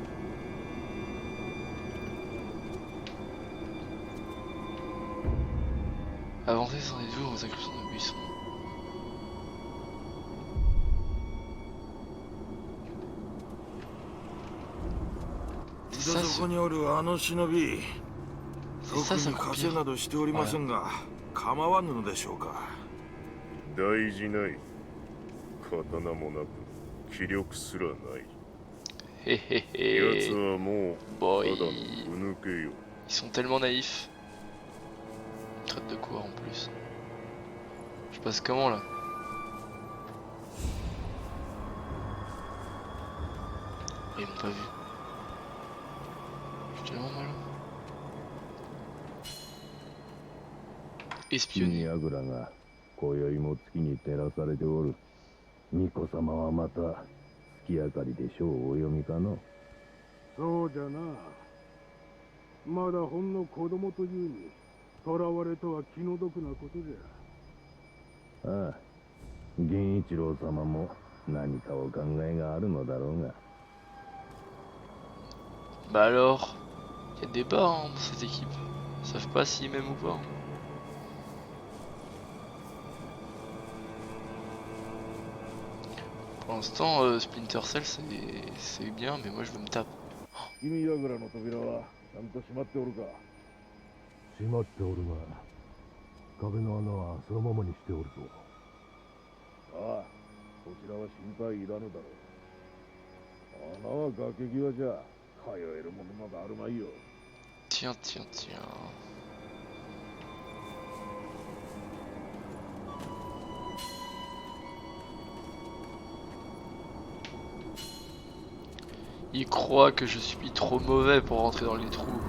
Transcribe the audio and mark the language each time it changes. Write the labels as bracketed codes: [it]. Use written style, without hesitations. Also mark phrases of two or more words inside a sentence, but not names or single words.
[fr] Avancer sans détour aux incursions de buissons. C'est ça, [ja] そこにおるあの忍び、 [fr] c'est [ja] 特 [fr] ça, ça [ja] に [fr] coupe [ja] 風 [fr] bien. [ja] などしておりませんが、構わぬのでしょうか。大事ない。刀もなく気力すらない。 Hé hé 奴 hé. はもう [fr] Boy. [ja] ただのふぬけよ。 [fr] Ils sont tellement naïfs. Traite de quoi en plus? Je passe comment là? Oh, ils m'ont pas vu. Je suis tellement malin. Espionner. [ja] 櫓が今宵も月に照らされておる。巫女様はまた月明かりで書をお読みかの。そうじゃな。まだほんの子供というに、囚われとは気の毒なことじゃ。ああ、源一郎様も何かお考えがあるのだろうが。 [fr] Bah alors, il y a des bas hein, dans cette équipe. Ils savent pas s'ils m'aiment ou pas. Pour l'instant, Splinter Cell c'est bien, mais moi je veux me taper. [ja] 君櫓の扉はちゃんと閉まっておるか。閉まっておるが、壁の穴はそのままにしておるぞ。ああ、こちらは心配いらぬだろう。穴は崖際じゃ、通えるものなどあるまいよ。 [fr] Tiens, tiens, tiens. Il croit que je suis trop mauvais pour rentrer dans les trous.